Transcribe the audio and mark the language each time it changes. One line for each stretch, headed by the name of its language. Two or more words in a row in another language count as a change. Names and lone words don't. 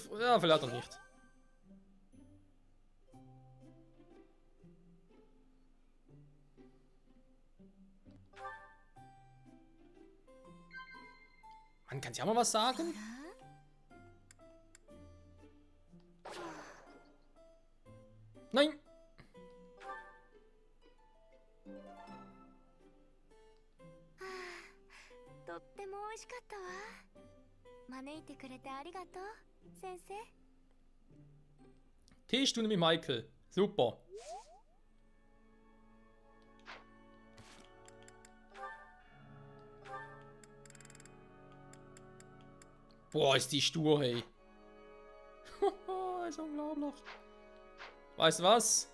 German: Ja, vielleicht auch nicht. Man kann ja auch mal was sagen. Nein!
Japanese: とっても美味しかったわ。招いてくれてありがとう、先生。
German: Teestunde mit Michael. Super. Boah, ist die stur, hey. Ist unglaublich. Weißt du was?